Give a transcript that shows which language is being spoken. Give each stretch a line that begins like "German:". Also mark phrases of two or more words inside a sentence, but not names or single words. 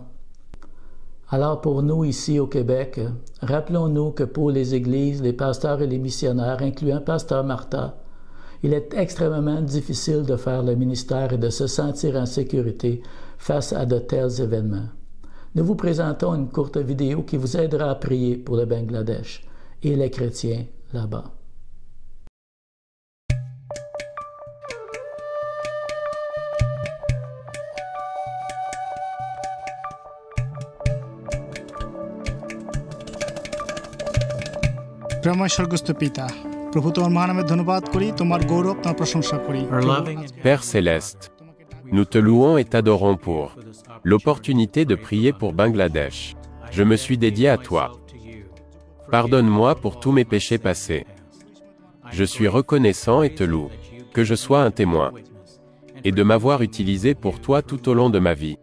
French: Alors pour nous ici au Québec, rappelons-nous que pour les églises, les pasteurs et les missionnaires, incluant Pasteur Martha, il est extrêmement difficile de faire le ministère et de se sentir en sécurité face à de tels événements. Nous vous présentons une courte vidéo qui vous aidera à prier pour le Bangladesh et les chrétiens là-bas.
Bangla: প্রেমময় স্বর্গস্থ পিতা, প্রভু তোমার মহানামে ধন্যবাদ করি, তোমার গৌরব, তোমার প্রশংসা করি।
French: Père céleste, nous te louons et t'adorons pour l'opportunité de prier pour Bangladesh. Je me suis dédié à toi. Pardonne-moi pour tous mes péchés passés. Je suis reconnaissant et te loue, que je sois un témoin, et de m'avoir utilisé pour toi tout au long de ma vie.